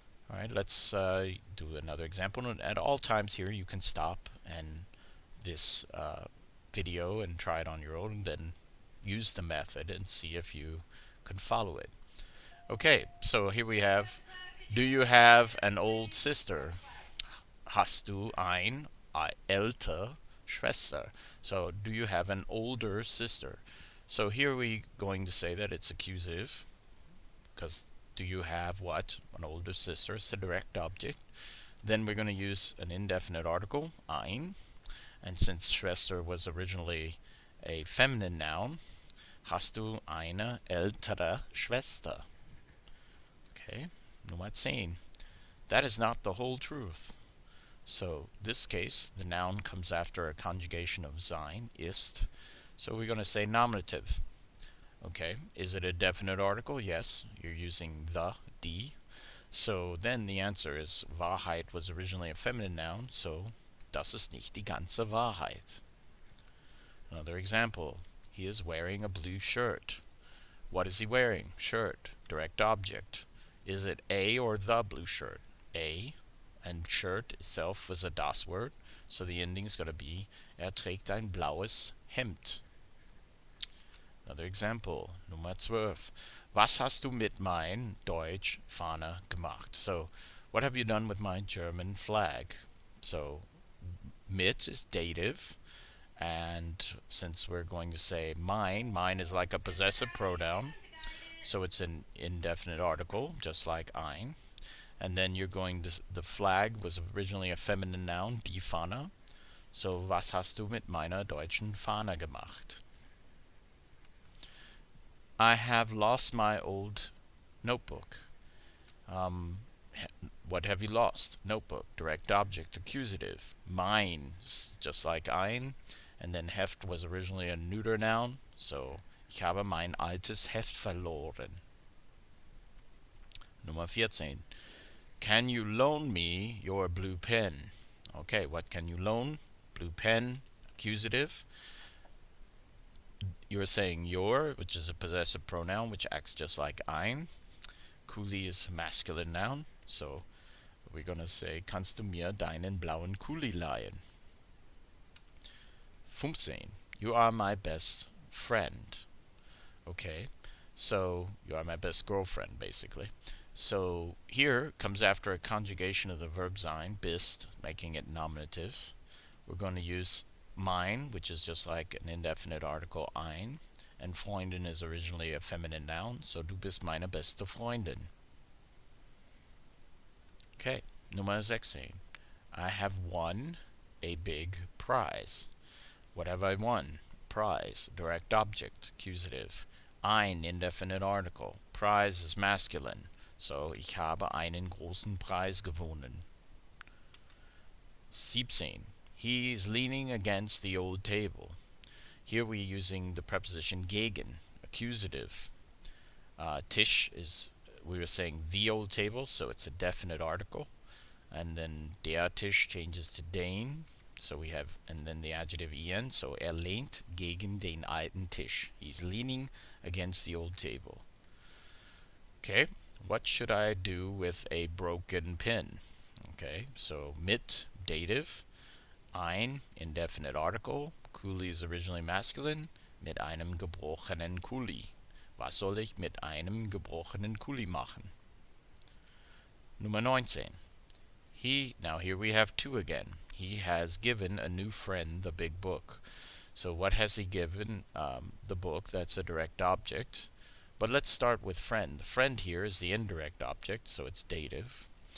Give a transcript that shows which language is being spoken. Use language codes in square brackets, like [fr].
[en] Alright, let's do another example. At all times here, you can stop and this video and try it on your own, and then use the method and see if you can follow it. Okay, so here we have, do you have an old sister? [de] Hast du eine ältere Schwester? [en] So, do you have an older sister? So here we're going to say that it's accusative, because do you have what? An older sister. It's a direct object. Then we're going to use an indefinite article, ein. And since Schwester was originally a feminine noun, [de] hast du eine ältere Schwester? [en] Okay, Nummer 10. That is not the whole truth. So this case, the noun comes after a conjugation of sein, ist. So we're going to say nominative. Okay, is it a definite article? Yes, you're using the, die. So then the answer is, Wahrheit was originally a feminine noun, [de] so das ist nicht die ganze Wahrheit. [en] Another example. He is wearing a blue shirt. What is he wearing? Shirt. Direct object. Is it a or the blue shirt? A. And shirt itself is a das word. So the ending is going to be [de] er trägt ein blaues Hemd. [en] Another example. Nummer 12. Was hast du mit mein Deutsch Fahne gemacht? So, what have you done with my German flag? So, mit is dative. And since we're going to say mine is like a possessive pronoun. So it's an indefinite article, just like ein. And then you're going to, the flag was originally a feminine noun, die Fahne. [de] So, was hast du mit meiner deutschen Fahne gemacht? [en] I have lost my old notebook. What have you lost? Notebook. Direct object. Accusative. Mine, just like ein. And then Heft was originally a neuter noun. [de] So, ich habe mein altes Heft verloren. Nummer 14. [en] Can you loan me your blue pen? Okay, what can you loan? Blue pen. Accusative. You're saying your, which is a possessive pronoun, which acts just like ein. Kuli is a masculine noun, so we're going to say, [de] kannst du mir deinen blauen Kuli leihen? [en] 15. You are my best friend. Okay, so you are my best girlfriend, basically. So here comes after a conjugation of the verb sein, bist, making it nominative. We're going to use mein, which is just like an indefinite article, ein. And Freundin is originally a feminine noun, so [de] du bist meine beste Freundin. [en] Okay, Nummer 16. I have won a big prize. What have I won? Prize, direct object, accusative. Ein, indefinite article. Prize is masculine, so [de] ich habe einen großen Preis gewonnen. [en] 17. He is leaning against the old table. Here we're using the preposition gegen, accusative. Tisch is, we were saying the old table, so it's a definite article. And then der Tisch changes to den, so we have, and then the adjective en, so [de] lehnt gegen den alten Tisch. [en] He's leaning against the old table. Okay, what should I do with a broken pen? Okay, so mit, dative. Ein, indefinite article. Kuli is originally masculine. [de] Mit einem gebrochenen Kuli. Was soll ich mit einem gebrochenen Kuli machen? Nummer 19. [en] Now here we have two again. He has given a new friend the big book. So what has he given? The book, that's a direct object. But let's start with friend. The friend here is the indirect object, so it's dative.